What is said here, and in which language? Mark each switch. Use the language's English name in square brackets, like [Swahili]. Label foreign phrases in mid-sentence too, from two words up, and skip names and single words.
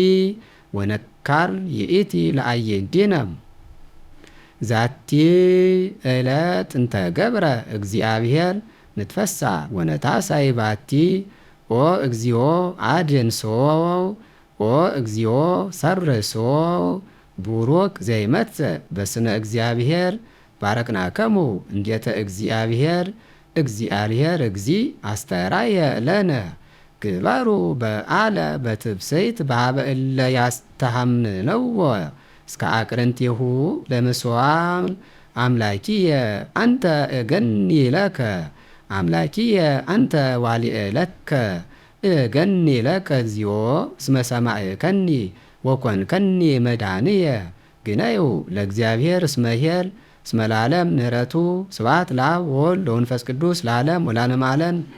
[Geez] ወነካር ይእቲ ለአዕይንቲነ ዛቲ ዕለት እንተ ገብረ እግዚአብሔር ንትፈሳህ ወነታሳይ ባቲ ኦ እግዚኦ አድንሶ ኦ እግዚኦ ሰርሶ ቡሩክ ዘይመጽእ በስነ እግዚአብሔር ባረክናከሙ እንዴተ እግዚአብሔር እግዚአብሔር እግዚ አስተራየ ለነ ግባሩ በዓለ በትብስይት በኀበ እለ ያስተሐምነዎ እስከ አቅርንቲሁ ለምስዋዕ አምላኪየ አንተ እገኒ ለከ አምላኪየ አንተ ዋሊእ ለከ እገኒ ለከ እግዚኦ እስመ ሰማዕከኒ ወኮንከኒ መድኃኒየ ግነዩ ለእግዚአብሔር እስመ ይኄር እስመ ለዓለም ምህረቱ ስብሐት ለአብ ወወልድ ወመንፈስ ቅዱስ ለዓለም ወለዓለመ ዓለም።